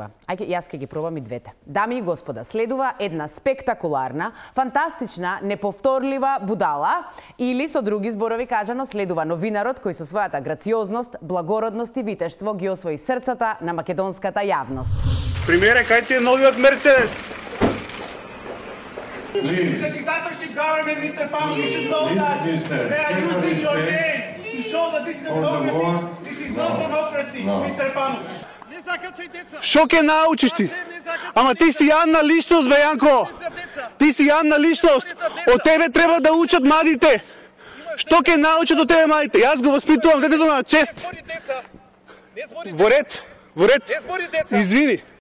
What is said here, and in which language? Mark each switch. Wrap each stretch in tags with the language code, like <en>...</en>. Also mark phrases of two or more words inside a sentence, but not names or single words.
<mk>Ајде, јас ќе ги пробам и двете. Дами и господа, следува една спектакуларна, фантастична, неповторлива будала или со други зборови кажано следува новинарот кој со својата грациозност, благородност и витештво ги освои срцата на македонската јавност. Примере, кај ти е новиот Мерцедес?</mk> <en>This is a dictatorship government, Mr. Pamo. You should know that. They are using your name to show that this is a democracy. This is not democracy, Mr. Pamo.</en> <mk>Шо ке научиш ти? Ама ти си јадна личност, бе, Јанко. Ти си јадна личност. Од тебе треба да учат младите. Што ке научат од тебе младите? Јас го воспитувам детето на чест. Во ред, во ред. Извини.</mk>